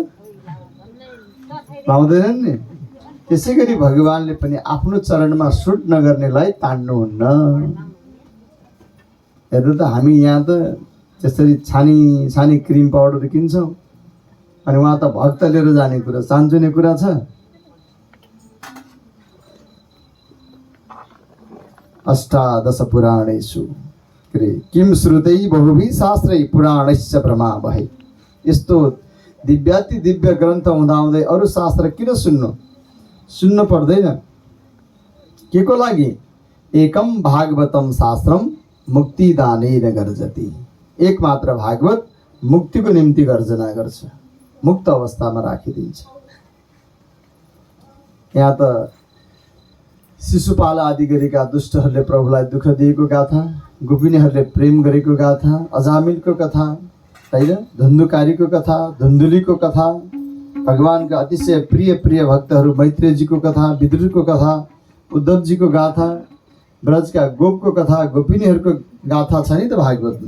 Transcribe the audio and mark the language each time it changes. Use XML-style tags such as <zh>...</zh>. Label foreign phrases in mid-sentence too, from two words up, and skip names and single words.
<ne>लाउँदैनन् नि। त्यसै गरी भगवानले पनि आफ्नो चरणमा सुट नगर्नेलाई तान्नुहुन्न। हेर्नु त हामी यहाँ त त्यसरी छानी छानी क्रिम पाउडर किन्छौँ, अनि उहाँ त भक्त लिएर जाने कुरा, चान्चुने कुरा छ।</ne> <sa>अष्टादश पुराणेषु किम श्रुतै बहुभिः शास्त्रै पुराणश्च भ्रमा भए।</sa> <ne>यस्तो दिव्याति दिव्य ग्रन्थ हुँदाहुँदै अरू शास्त्र किन सुन्न पर्दैन? के को लागि?</ne> <sa>एकम भागवतम शास्त्रम मुक्तिदानेन गर्जति।</sa> <ne>एक मात्र भागवत मुक्तिको निम्ति गर्जना गर्छ, मुक्त अवस्थामा राखिदिन्छ। यहाँ त शिशुपाल आदि गरेका दुष्टहरूले प्रभुलाई दुःख दिएको गाथा, गोपिनीहरूले प्रेम गरेको गाथा, अजामिलको कथा होइन, धुन्धुकारीको कथा, धुन्धुलीको कथा, भगवानका अतिशय प्रिय प्रिय भक्तहरू मैत्रेयजीको कथा, विदुरको कथा, उद्धवजीको गाथा, ब्रजका गोपको कथा, गोपिनीहरूको गाथा छ नि त भागवतमा।</ne>